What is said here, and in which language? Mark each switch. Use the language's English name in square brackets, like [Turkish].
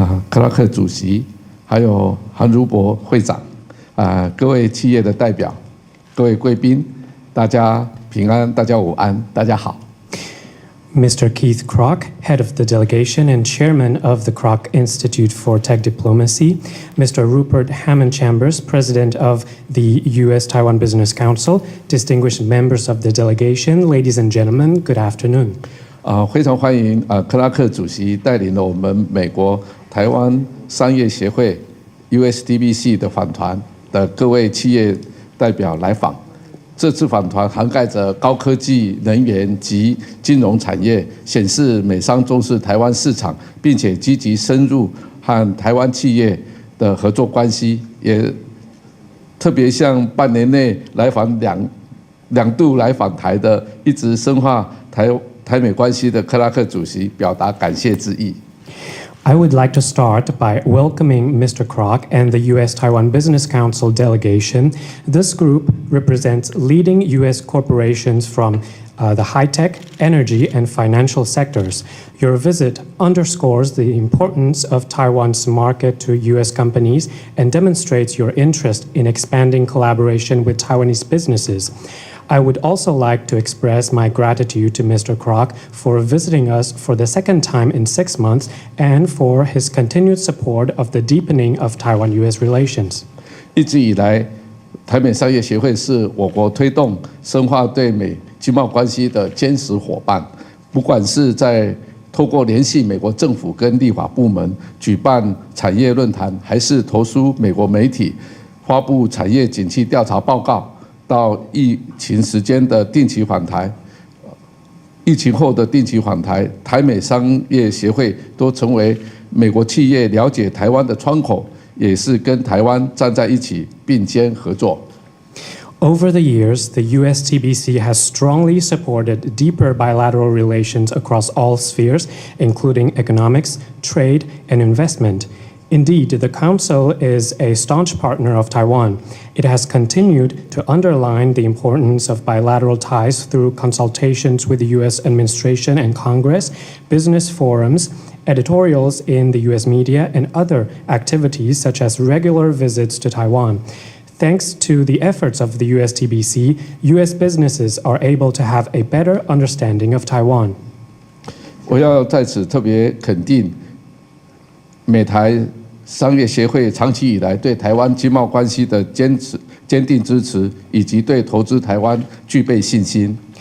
[Chinese] 克拉克主席，还有韩如博会长，各位企业的代表，各位贵宾，大家平安，大家午安，大家好。 [English] Mr. Keith Kroc, head of the delegation and chairman of the Kroc Institute for Tech Diplomacy, Mr. Rupert Hammond Chambers, president of the U.S.-Taiwan Business Council, distinguished members of the delegation, ladies and gentlemen, good afternoon. [Chinese] 非常欢迎克拉克主席带领了我们美国台湾商业协会 USDBC 的访团的各位企业代表来访。这次访团涵盖着高科技、能源及金融产业，显示美商重视台湾市场，并且积极深入和台湾企业的合作关系，也特别向半年内来访 2度来访台的，一直深化台美关系的克拉克主席表达感谢之意。 [English] I would like to start by welcoming Mr. Kroc and the U.S.-Taiwan Business Council delegation. This group represents leading U.S. corporations from the high-tech, energy, and financial sectors. Your visit underscores the importance of Taiwan's market to U.S. companies and demonstrates your interest in expanding collaboration with Taiwanese businesses. I would also like to express my gratitude to Mr. Kroc for visiting us for the second time in 6 months and for his continued support of the deepening of Taiwan-U.S. relations. [Chinese] 一直以来，台美商业协会是我国推动深化对美经贸关系的坚实伙伴。不管是在透过联系美国政府跟立法部门举办产业论坛，还是投书美国媒体发布产业景气调查报告，到疫情时间的定期访台，疫情后的定期访台，台美商业协会都成为美国企业了解台湾的窗口，也是跟台湾站在一起并肩合作。 [English] Over the years, the USTBC has strongly supported deeper bilateral relations across all spheres, including economics, trade, and investment. Indeed, the Council is a staunch partner of Taiwan. It has continued to underline the importance of bilateral ties through consultations with the U.S. administration and Congress, business forums, editorials in the U.S. media, and other activities such as regular visits to Taiwan. Thanks to the efforts of the USTBC, U.S. businesses are able to have a better understanding of Taiwan. [Chinese] 我要在此特别肯定美台商业协会长期以来对台湾经贸关系的坚定支持，以及对投资台湾具备信心。